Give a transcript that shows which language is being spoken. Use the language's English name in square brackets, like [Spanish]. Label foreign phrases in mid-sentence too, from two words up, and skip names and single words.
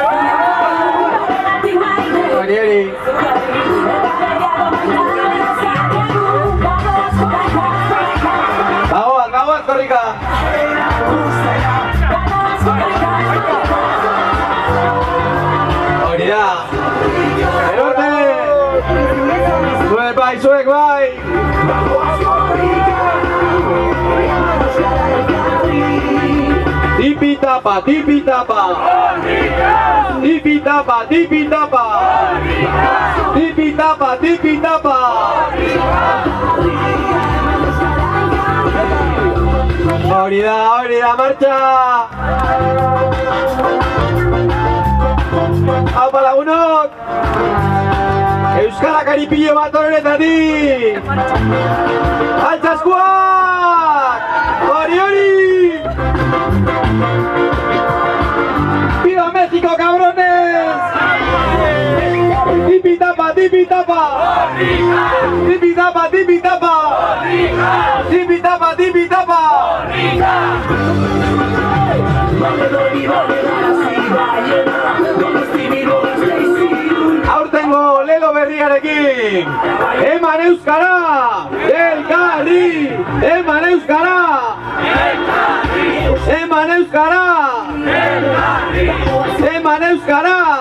[Basque] Hori! Bagoaz, korrika! Hori da! Erorte! Zuek bai! Tipi-tapa, tipi-tapa. Tipi-tapa, tipi-tapa. Tipi-tapa, tipi-tapa. Hori da, martxa! Aupa lagunok! Euskara karipillo bat horretatik! Altzaskuak! Hori! [Spanish] ¡Viva México, cabrones! [Basque] ¡Tipi-tapa, tipi-tapa! ¡Tipi-tapa, tipi-tapa! ¡Tipi-tapa, tipi-tapa! Aurtengo lelo berriarekin eman euskara! Elkarri! Eman euskara! Eman euskara! Eman euskara!